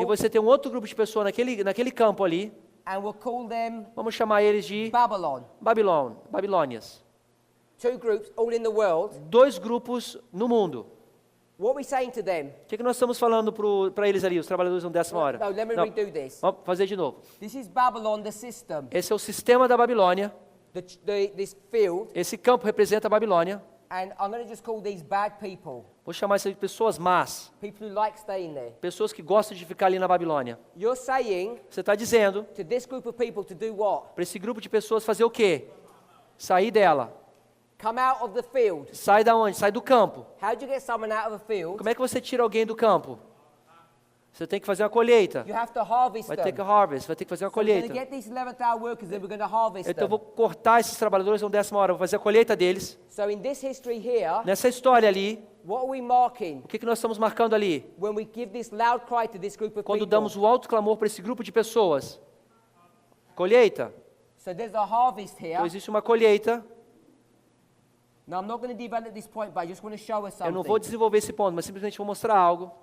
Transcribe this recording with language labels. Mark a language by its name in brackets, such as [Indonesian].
[Portuguese] E você tem um outro grupo de pessoas naquele campo ali. [English] and we'll call them [Portuguese] Vamos chamar eles de [English] Babylon. [Portuguese] Babilônias. [English] Two groups, all in the world. [Portuguese] Dois grupos no mundo. [English] What are we saying to them? [Portuguese] O que nós estamos falando para eles ali, os trabalhadores a 10ª hora? [English] No, let me [Portuguese] Não. [English] redo this. [Portuguese] Vamos fazer de novo. [English] This is Babylon, the system. [Portuguese] Esse é o sistema da Babilônia. [English] This field, [Portuguese] Esse campo representa a Babilônia. [English] And I'm going to just call these bad people. [Portuguese] Vou chamar isso de pessoas más. [English] People who like staying there. [Portuguese] Pessoas que gostam de ficar ali na Babilônia. [English] You're saying [Portuguese] Você está dizendo [English] to this group of people to do what? [Portuguese] para esse grupo de pessoas fazer o quê? Sair dela. [English] Come out of the field. [Portuguese] Sai da onde? Sai do campo. [English] How do you get someone out of a field? [Portuguese] Como é que você tira alguém do campo? Você tem que fazer uma colheita. [English] You have to harvest [Portuguese] Vai [English] them. [Portuguese] ter que harvest, vai ter que fazer uma [English] So we're going to [Portuguese] colheita. [English] get these 11th hour workers and we're going to harvest [Portuguese] Então eu vou [English] them. [Portuguese] cortar esses trabalhadores na 10ª hora, vou fazer a colheita deles. [English] So in this history here, [Portuguese] Nessa história ali, [English] what are we marking [Portuguese] o que nós estamos marcando ali? [English] when we give this loud cry to this group of [Portuguese] Quando [English] people? [Portuguese] damos o alto clamor para esse grupo de pessoas. Colheita. [English] So there's a harvest here. [Portuguese] Então existe uma colheita. [English] Now I'm not going to develop this point, but I just want to show us [Portuguese] Eu não [English] something. [Portuguese] vou desenvolver esse ponto, mas simplesmente vou mostrar algo.